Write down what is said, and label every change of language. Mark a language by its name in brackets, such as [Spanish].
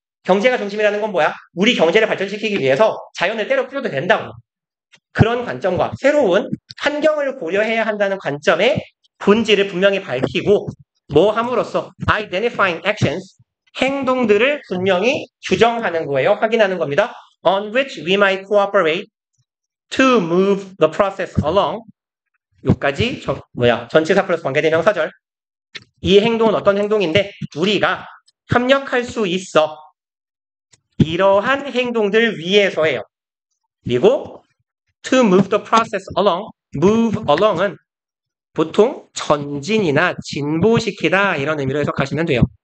[Korean] 경제가 중심이라는 건 뭐야? 우리 경제를 발전시키기 위해서 자연을 때려 부숴도 된다고. 그런 관점과 새로운 환경을 고려해야 한다는 관점의 본질을 분명히 밝히고 함으로써 [English] identifying actions, [Korean] 행동들을 분명히 규정하는 거예요. 확인하는 겁니다. [English] On which we might cooperate to move the process along. [Korean] 여기까지 전치사 플러스 관계대명사절. 이 행동은 어떤 행동인데 우리가 협력할 수 있어. 이러한 행동들 위해서예요. 그리고 [English] to move the process along, [Korean] move along은 보통 전진이나 진보시키다 이런 의미로 해석하시면 돼요.